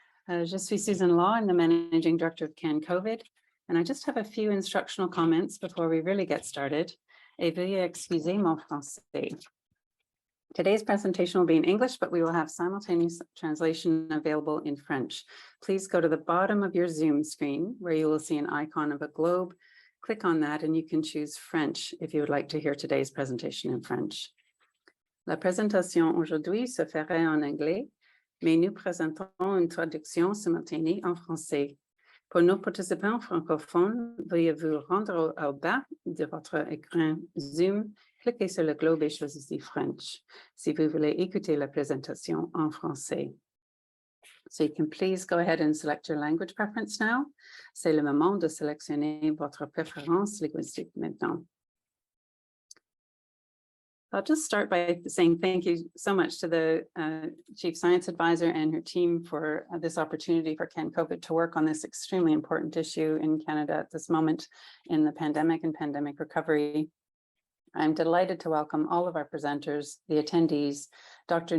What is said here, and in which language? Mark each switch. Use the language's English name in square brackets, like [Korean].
[French] Je suis [English] Susan Law, I'm the Managing Director of CanCOVID, and I just have a few instructional comments before we really get started. [French] Et veuillez excuser mon français. [English] Today's presentation will be in English, but we will have simultaneous translation available in French. Please go to the bottom of your Zoom screen where you will see an icon of a globe. Click on that and you can choose French if you would like to hear today's presentation in French. [French] La présentation aujourd'hui se ferait en anglais, mais nous présentons une traduction simultanée en français. Pour nos participants francophones, veuillez vous rendre au bas de votre écran Zoom, cliquez sur le globe et choisissez French si vous voulez écouter la présentation en français. [English] So you can please go ahead and select your language preference now. [French] C'est le moment de sélectionner votre préférence linguistique maintenant. [English] I'll just start by saying thank you so much to the Chief Science Advisor and her team for this opportunity for CanCOVID to work on this extremely important issue in Canada at this moment in the pandemic and pandemic recovery. I'm delighted to welcome all of our presenters, the attendees, Dr.